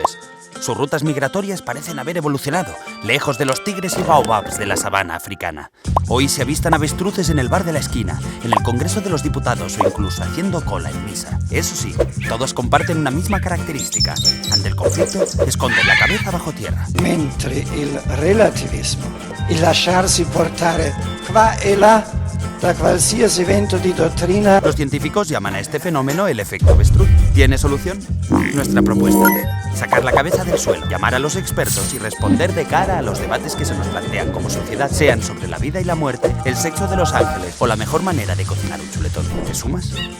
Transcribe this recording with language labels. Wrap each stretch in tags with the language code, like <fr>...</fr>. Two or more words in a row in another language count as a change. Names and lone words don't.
<es>Sus rutas migratorias parecen haber evolucionado, lejos de los tigres y baobabs de la sabana africana. Hoy se avistan avestruces en el bar de la esquina, en el Congreso de los Diputados o incluso haciendo cola en misa. Eso sí, todos comparten una misma característica. Ante el conflicto, esconden la cabeza bajo tierra.</es> <it>Mentre il relativismo, il lasciarsi portare qua e là da qualsiasi vento di dottrina.</it> <es>Los científicos llaman a este fenómeno el efecto avestruz. ¿Tiene solución? Nuestra propuesta: sacar la cabeza del suelo, llamar a los expertos y responder de cara a los debates que se nos plantean como sociedad, sean sobre la vida y la muerte, el sexo de los ángeles o la mejor manera de cocinar un chuletón. ¿Te sumas?</es>